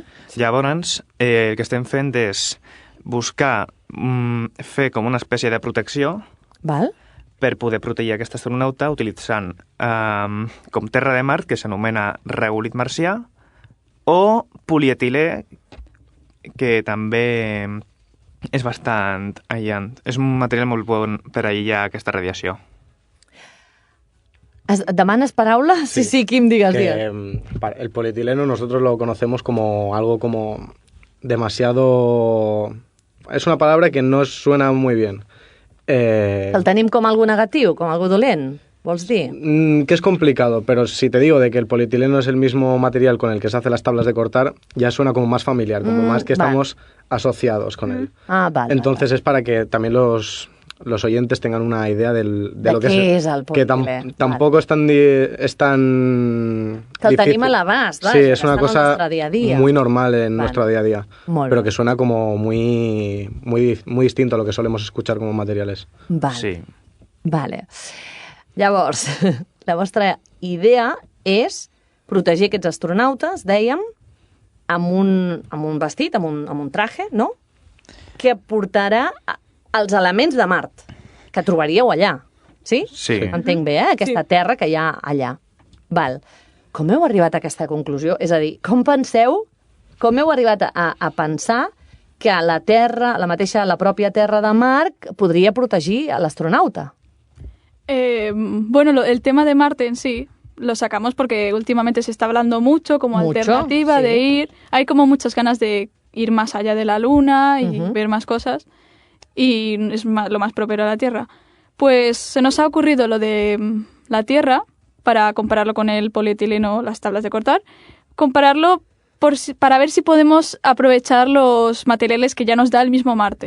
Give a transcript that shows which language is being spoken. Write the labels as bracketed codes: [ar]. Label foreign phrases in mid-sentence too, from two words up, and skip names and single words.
[ca] Llavors, el que estem fent és buscar fer com una espècie de protecció per poder protegir aquest astronauta utilitzant com terra de Mart, que s'anomena regolith marcià, o polietilè, que també és bastant aïllant. És un material molt bon per aïllar aquesta radiació. ¿Demanes paraula? Sí, Quim, digues. [es] El polietileno nosotros lo conocemos como algo como demasiado... Es una palabra que no suena muy bien. [ca] El tenim com algo negatiu, com algo dolent, vols dir? [es] Que es complicado, pero si te digo de que el polietileno es el mismo material con el que se hacen las tablas de cortar, ya suena como más familiar, como más que estamos asociados con él. Vale. Entonces es para que también los oyentes tengan una idea de lo que es el polietilè. Que tampoco es tan [ca] que el tenim a l'abast, sí, [es] es una cosa día -día. muy normal en nuestro día a día, pero que suena como muy distinto a lo que solemos escuchar como materiales. Vale. Sí. Vale. [ca] Llavors, la vostra idea és protegir aquests astronautes, dèiem, amb un vestit, amb un traje, no? Que portarà els elements de Mart, que trobaríeu allà. Sí? Sí. Entenc bé, aquesta terra que hi ha allà. Val. Com heu arribat a aquesta conclusió? És a dir, com heu arribat a pensar que la Terra, la pròpia terra de Mart, podria protegir a l'astronauta? [es] Bueno, el tema de Marte en sí lo sacamos porque últimamente se está hablando mucho como alternativa de ir. Hay como muchas ganas de ir más allá de la Luna y ver más cosas. Y es lo más propio a la Tierra. Pues se nos ha ocurrido lo de la Tierra, para compararlo con el polietileno, las tablas de cortar, compararlo para ver si podemos aprovechar los materiales que ya nos da el mismo Marte.